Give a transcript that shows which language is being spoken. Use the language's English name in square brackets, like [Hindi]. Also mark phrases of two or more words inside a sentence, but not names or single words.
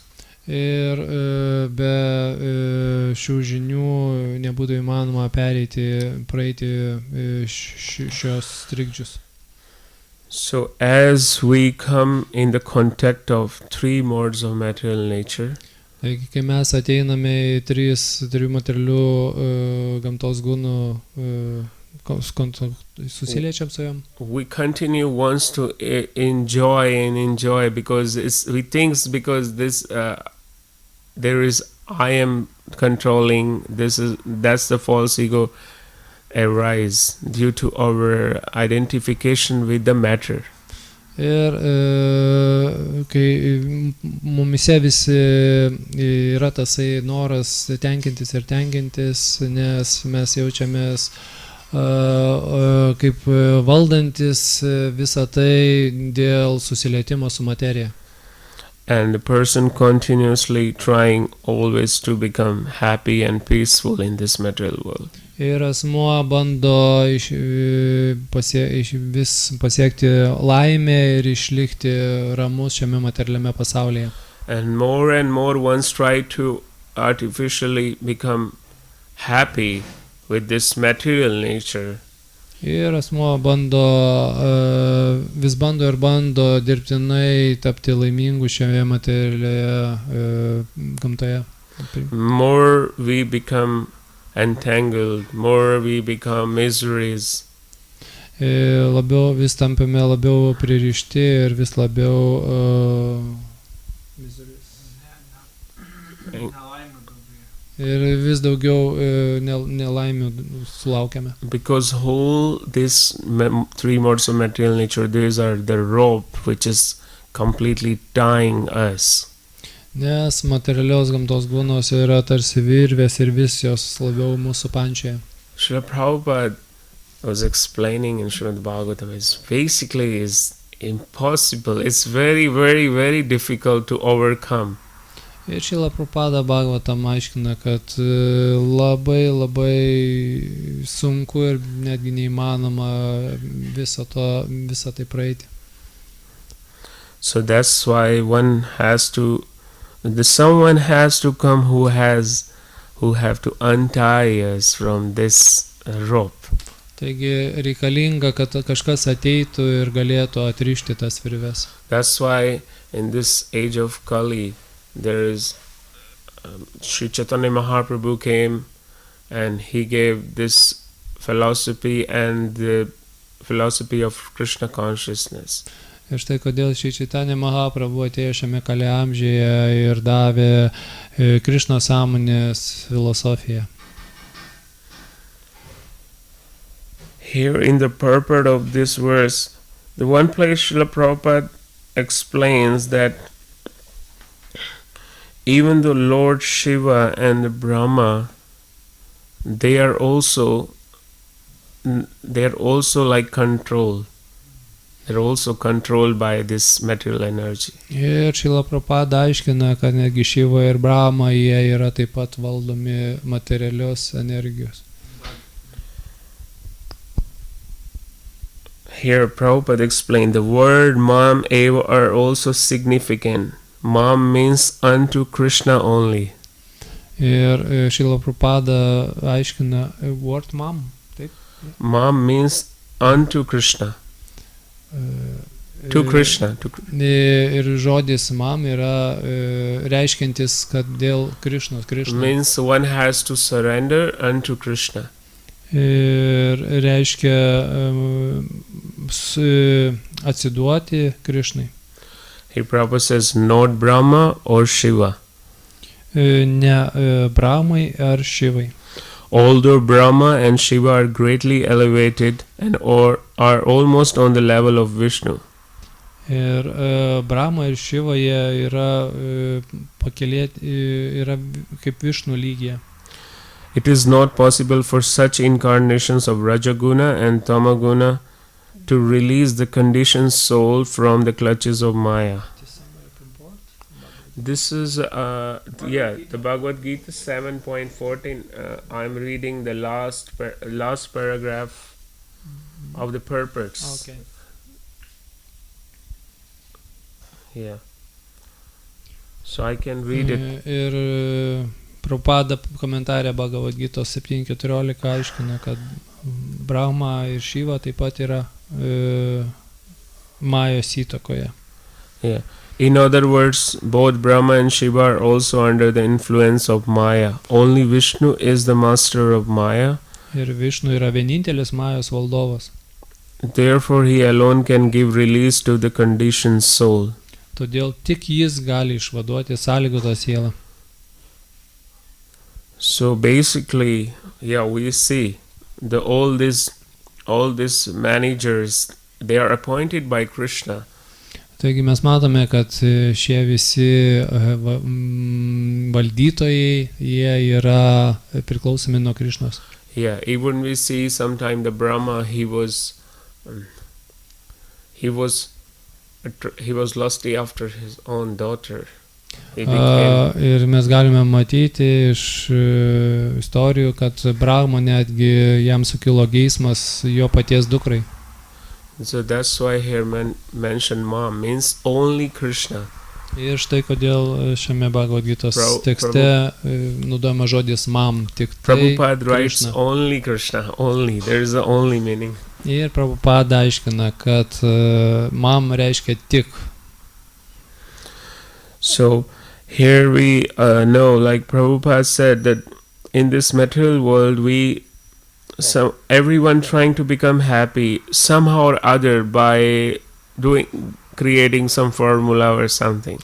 [Lithuanian] Ir be šių žinių nebūtų įmanoma praeiti šios trikdžius. [English] So as we come in the contact of three modes of material nature, [Lithuanian] Taigi, kai mes ateiname į trijų materialių gamtos gūnų susiliečiam su jom, [English] we continue wants to enjoy because we think because this there is I am controlling, that's the false ego arise due to our identification with the matter. [Lithuanian] Ir kai mumise visi yra tasai noras tenkintis ir tenkintis, nes mes jaučiamės kaip valdantis visą tai dėl susilietimo su materija. [English] And the person continuously trying always to become happy and peaceful in this material world. [Lithuanian] Ir asmuo bando vis pasiekti laimę ir išlikti ramus šiame materialiame pasaulyje. [English] And more ones try to artificially become happy with this material nature. [Lithuanian] Ir asmuo vis bando dirbtinai tapti laimingu šioje materialioje gamtoje. [English] More we become entangled, more we become miseries. [Lithuanian] Labiau vis tampame labiau pririšti ir vis labiau ir vis daugiau nelaimių sulaukiame. [English] Because whole this three modes of material nature, these are the rope which is completely tying us. [Lithuanian] Nes materialios gamtos gūnos yra tarsi virvės ir vis jos labiau mūsų pančioje. [English] Srila Prabhupada was explaining in Srimad Bhagavatam basically is impossible. It's very, very, very difficult to overcome. [Lithuanian] Ir Srila Prabhupada Bhagavatam aiškina, kad labai sunku ir netgi neįmanoma visą tai praeiti. [English] So that's why someone has to come who have to untie us from this rope. [Lithuanian] Taigi reikalinga, kad kažkas ateitų ir galėtų atrišti tas virves. [English] That's why in this age of Kali there is Sri Chaitanya Mahaprabhu came and he gave this philosophy and the philosophy of Krishna consciousness. [Lithuanian] Ir štai kodėl Šri Chaitanya Mahaprabhu atėjo šiame Kali amžiuje ir davė Krishna sąmonės filosofiją. [English] Here in the purport of this verse, The one place Srila Prabhupada explains that even though Lord Shiva and the Brahma, they are also like controlled. They're also controlled by this material energy. [Lithuanian] Ir Šrila Prabhupada aiškina, kad netgi Šiva ir Brahma, jie yra taip pat valdomi materialios energijos. [English] Here Prabhupada explained the word [Sanskrit] Mam Eva [English] are also significant. Mam means unto Krishna only. [Lithuanian] Ir Šrila Prabhupada aiškina, word mam, taip? [English] Mam means unto Krishna. To Krishna. [Lithuanian] Ir žodis mam yra reiškiantis, kad dėl Krišnos. [English] Means one has to surrender unto Krishna. [Lithuanian] Ir reiškia atsiduoti Krišnai. [English] Here Prabhupada says not Brahma or Shiva. [Lithuanian] Ne Brahmai ar Šivai. [English] Although Brahma and Shiva are greatly elevated and or are almost on the level of Vishnu. [Lithuanian] Ir Brahma ir Šiva jie yra pakelėti, yra kaip Višnu lygyje. [English] It is not possible for such incarnations of Rajaguna and Tamaguna to release the conditioned soul from the clutches of Maya. This is, the Bhagavad Gita 7.14. I'm reading the last paragraph of the purpose. Okay. Yeah. So I can read it. [Lithuanian] Ir Prabhupada komentarė Bhagavad Gita 7.14 aiškina, kad Brahma ir Šiva taip pat yra Majos įtakoje. [English] Yeah. In other words, both Brahma and Shiva are also under the influence of Maya. Only Vishnu is the master of Maya. [Lithuanian] Ir Višnu yra vienintelis Majos valdovas. [English] Therefore, he alone can give release to the conditioned soul. [Lithuanian] Todėl tik jis gali išvaduoti sąlygotą sielą. [English] So basically, we see all these managers, they are appointed by Krishna. [Lithuanian] Taigi mes matome, kad šie visi valdytojai, jie yra priklausomi nuo Krišnos. [English] Yeah, even we see sometime the Brahma, he was lusty after his own daughter. [Lithuanian] Ir mes galime matyti iš istorijų, kad Brahma netgi jam sukilo geismas jo paties dukrai. [English] So that's why here mentioned Mam means only Krishna. [Lithuanian] Ir štai kodėl šiame Bhagavad Gitos tekste naudojama žodis mam, tik tai [English] Prabhupada writes Krishna. only Krishna, only. There is the only meaning. [Lithuanian] Ir Prabhupada aiškina, kad mam reiškia tik. [English] So here we know, like Prabhupada said, that in this material world everyone trying to become happy somehow or other by creating some formula or something.